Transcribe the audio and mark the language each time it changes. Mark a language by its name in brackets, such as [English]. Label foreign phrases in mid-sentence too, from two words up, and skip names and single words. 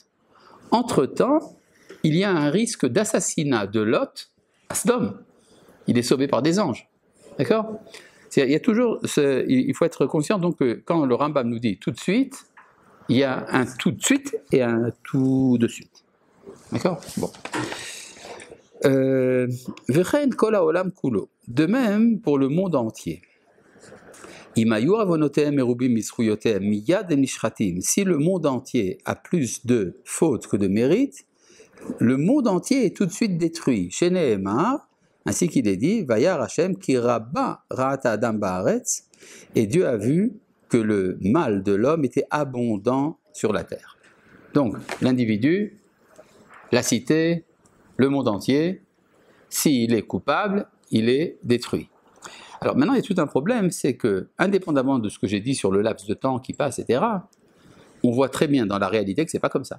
[French] Entre-temps, il y a un risque d'assassinat de Lot à Sodome. Il est sauvé par des anges. D'accord? Il y a toujours, il faut être conscient donc que quand le Rambam nous dit tout de suite, il y a un tout de suite et un tout de suite. D'accord? Bon. [Hebrew] וכן כל העולם כולו. [French] De même pour le monde entier. Si le monde entier a plus de fautes que de mérites, le monde entier est tout de suite détruit. Chez Nehemar, ainsi qu'il est dit, [Hebrew] וירא השם כי רבה רעת אדם בארץ, [French] et Dieu a vu que le mal de l'homme était abondant sur la terre. Donc, l'individu, la cité, le monde entier, s'il est coupable, il est détruit. Alors maintenant, il y a tout un problème, c'est que, indépendamment de ce que j'ai dit sur le laps de temps qui passe, etc., on voit très bien dans la réalité que ce n'est pas comme ça.